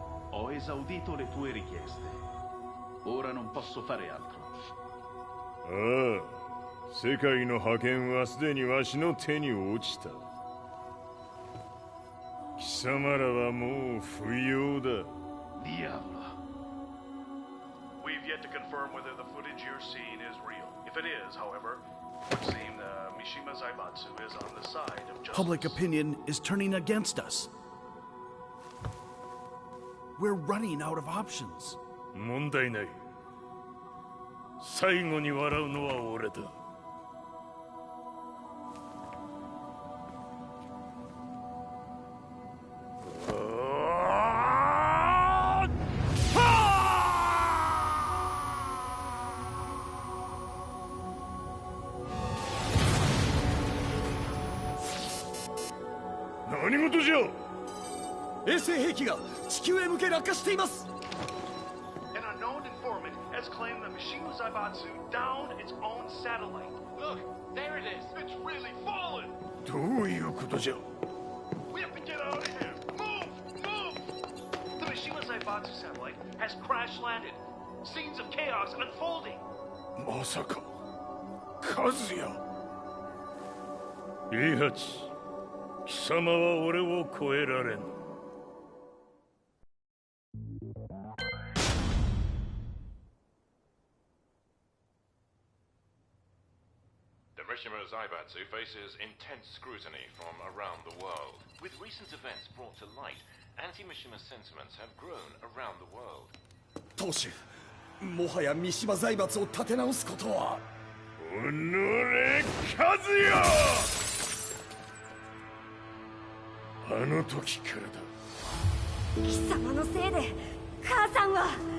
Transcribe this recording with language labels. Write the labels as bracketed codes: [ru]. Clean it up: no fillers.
[it] Ho esaudito le tue richieste. Ora non posso fare altro. [ja] ああ、世界の覇権はすでにわしの手に落ちた。貴様らはもう不要だ。 [it] Diavolo. [en] We've yet to confirm whether the footage you're seeing is real. If it is, however, it would seem Mishima Zaibatsu is on the side of justice. Public opinion is turning against us. We're running out of options. [ja] 問題ない。最後に笑うのは俺だ。何事じゃ。衛星兵器が地球へ向け落下しています。 [en] An unknown informant has claimed that Mishima Zaibatsu downed its own satellite. Look, there it is. It's really fallen. [ja] どういうことじゃ。 [en] We have to get out of here. Move, move. The Mishima Zaibatsu satellite has crash landed. Scenes of chaos unfolding. [ja] まさか、和也。イハチ、貴様は俺を超えられん。 [en] Mishima Zaibatsu faces intense scrutiny from around the world. With recent events brought to light, anti-Mishima sentiments have grown around the world. [ja] 当主、もはや三島財閥を立て直すことは。おのれ、和也。あの時からだ。貴様のせいで母さんは。